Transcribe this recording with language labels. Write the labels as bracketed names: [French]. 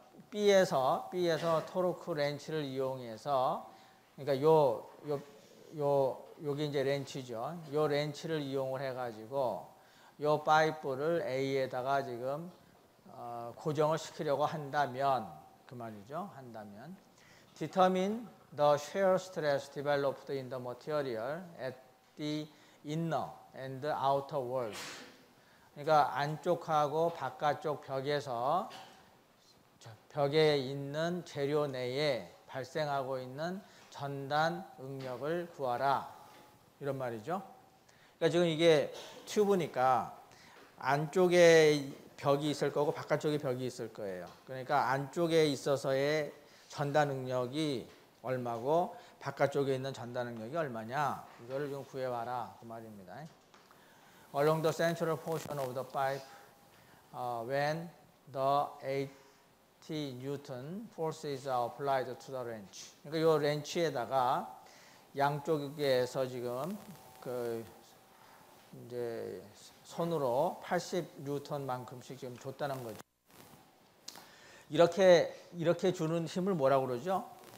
[Korean] B에서 토르크 렌치를 이용해서 그러니까 요게 이제 렌치죠. 요 렌치를 이용을 해가지고 요 파이프를 A에다가 지금 고정을 시키려고 한다면 그 말이죠. 한다면 [English] determine the shear stress developed in the material at the inner and outer walls. [Korean] 그러니까 안쪽하고 바깥쪽 벽에서 벽에 있는 재료 내에 발생하고 있는 전단 응력을 구하라. 이런 말이죠. 그러니까 지금 이게 튜브니까 안쪽에 벽이 있을 거고 바깥쪽에 벽이 있을 거예요. 그러니까 안쪽에 있어서의 전달 능력이 얼마고 바깥쪽에 있는 전달 능력이 얼마냐, 이거를 좀 구해와라 그 말입니다. [English] Along the central portion of the pipe, when the 80 Newton forces are applied to the wrench. [Korean] 그러니까 이 렌치에다가 양쪽에서 지금 그 이제 손으로 80 뉴턴만큼씩 지금 줬다는 거죠. 이렇게 주는 힘을 뭐라고 그러죠?